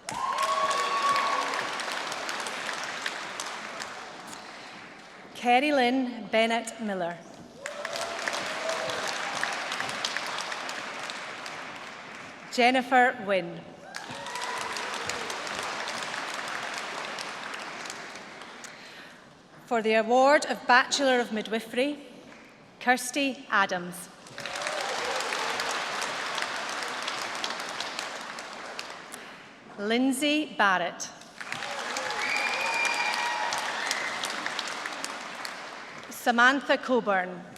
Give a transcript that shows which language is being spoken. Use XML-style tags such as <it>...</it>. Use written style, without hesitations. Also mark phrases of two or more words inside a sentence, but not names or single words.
<en>Kerry Lynn Bennett Miller. Jennifer Wynne. For the award of Bachelor of Midwifery, Kirsty Adams. Lindsay Barrett. Samantha Coburn.</en>